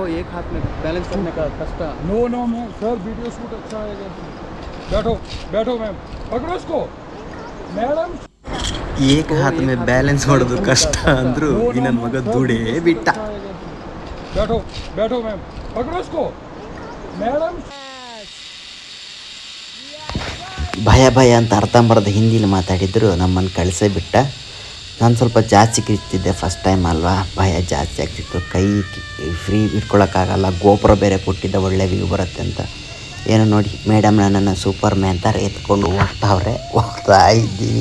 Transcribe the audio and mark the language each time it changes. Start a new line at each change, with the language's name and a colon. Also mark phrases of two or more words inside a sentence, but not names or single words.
Hindi: एक हाथ में बैलेंस करने का कष्ट।
English: no no ma'am sir video shoot
Hindi: अच्छा आएगा। बैठो बैठो मैम, पकड़ो इसको मैडम। एक हाथ में
Kannada: ಬ್ಯಾಲೆನ್ಸ್ ಮಾಡೋದು ಕಷ್ಟ ಅಂದ್ರು ಈ ನನ್ನ ಮಗ ದುಡೇ ಬಿಟ್ಟ.
Hindi: बैठो बैठो मैम, पकड़ो इसको मैडम।
Kannada: ಭಯ ಭಯ ಅಂತ ಅರ್ಧಂಬರ್ಧ ಹಿಂದಿಲಿ ಮಾತಾಡಿದ್ರು ನಮ್ಮನ್ನು ಕಳಿಸೇ ಬಿಟ್ಟ. ನಾನು ಸ್ವಲ್ಪ ಜಾಸ್ತಿ ಕಿರ್ತಿದ್ದೆ,
English: first time
Kannada: ಅಲ್ವಾ, ಭಯ ಜಾಸ್ತಿ ಆಗ್ತಿತ್ತು. ಕೈ ಫ್ರೀ ಇಟ್ಕೊಳ್ಳೋಕ್ಕಾಗಲ್ಲ, ಗೋಪುರ ಬೇರೆ ಕೊಟ್ಟಿದ್ದ ಒಳ್ಳೆ ವ್ಯೂ ಬರುತ್ತೆ ಅಂತ. ಏನೋ ನೋಡಿ ಮೇಡಮ್ ನನ್ನನ್ನು ಸೂಪರ್ ಮ್ಯಾನ್ ಥರ ಎತ್ಕೊಂಡು ಹೋಗ್ತಾ ಇದ್ದೀವಿ.